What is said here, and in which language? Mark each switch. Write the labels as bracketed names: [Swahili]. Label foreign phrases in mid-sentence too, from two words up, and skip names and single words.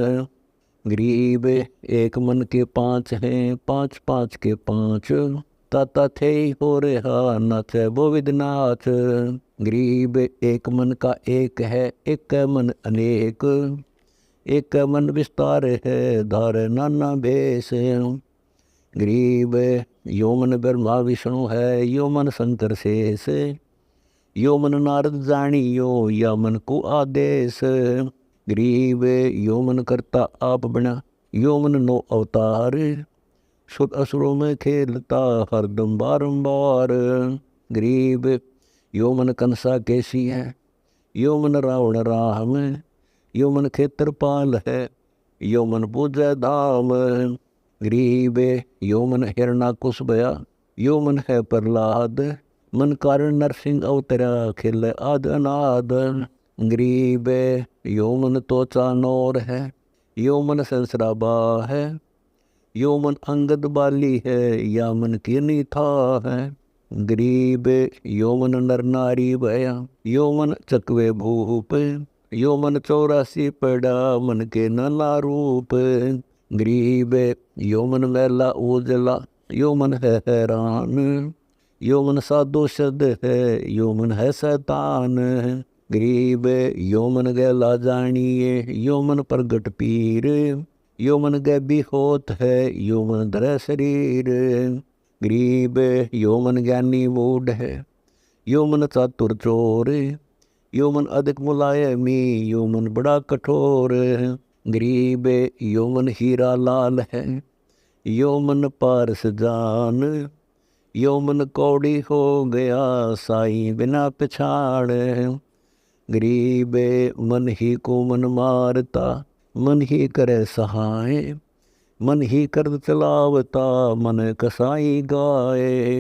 [Hindi] गरीब एक मन के 5 हैं, 5 5 के 5, ताता थे हो रहा नाचे वो विदनाथ। गरीब एक मन का एक है, एक मन अनेक, एक मन विस्तार है धार नाना भेष। गरीब यो मन ब्रह्मा विष्णु है, यो मन शंकर शेष, यो मन नारद जानियो या मन को आदेश। गरीब यो मन करता आप बना, यो मन नो अवतार, सुर असुरों में खेलता हरदम बारंबार। गरीब यो मन कंसा कैसी है, यो मन रावण राम, यो मन क्षेत्रपाल है, यो मन पूजा धाम। गरीब यो मन हिरणाकुश भया, यो मन है प्रहलाद, मन कारण नरसिंह अवतरा खिल आद अनाद। गरीब यो मन त्वचा नौर है, यो मन संसराबा है, यो मन अंगद बाली है, या मन कीर्णी था है। गरीब यो मन नर नारी भया, यो मन चकवे भूप, यो मन 84 पड़ा मन के नाना रूप। गरीब यो मन मैला उजला, यो मन है हैरान, यो मन साधो शद है, यो मन है शैतान। गरीब यो मन गैला जानिए, यो मन प्रगट पीर, यो मन गैबी होत है, यो मन धरे शरीर। गरीब यो मन ज्ञानी मूढ़ है, यो मन चातुर चोर, यो मन अधिक मुलायमी, यो मन बड़ा कठोर। गरीब यो मन हीरा लाल है, यो मन पारस जान, यो मन कौड़ी हो गया साई बिना पछाड़। गरीब मन ही को मन मारता, मन ही करे सहाय, मन ही कर चलावता मन कसाई गाए।